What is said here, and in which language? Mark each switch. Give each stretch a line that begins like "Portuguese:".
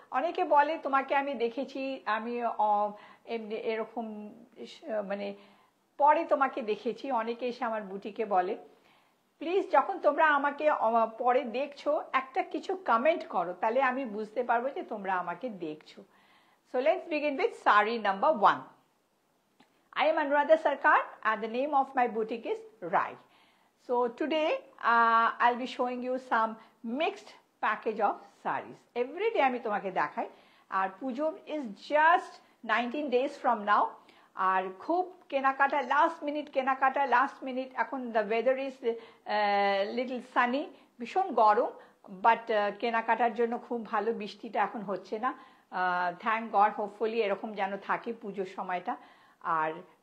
Bangla: অনেকে বলে তোমাকে আমি দেখেছি, আমি এমনি এরকম মানে পরে তোমাকে দেখেছি, অনেকে এসে আমার বুটিকে বলে। প্লিজ যখন তোমরা আমাকে পরে দেখছো একটা কিছু কমেন্ট করো, তাহলে আমি বুঝতে পারবো যে তোমরা আমাকে দেখছো।
English: So let's begin with sari number 1. I am Anuradha Sarkar and the name of my boutique is Rai. So today I'll be showing you some mixed package of sarees. Every day
Bangla: আমি তোমাকে দেখাই, আর পুজো
English: is just 19 days from now.
Bangla: আর খুব কেনাকাটা,
English: last minute
Bangla: কেনাকাটা, last minute. এখন
English: the weather is little sunny,
Bangla: ভীষণ গরম, but কেনাকাটার জন্য খুব ভালো, বৃষ্টিটা এখন হচ্ছে না,
English: Thank God. Hopefully
Bangla: এরকম যেন থাকে পুজোর সময়টা। আর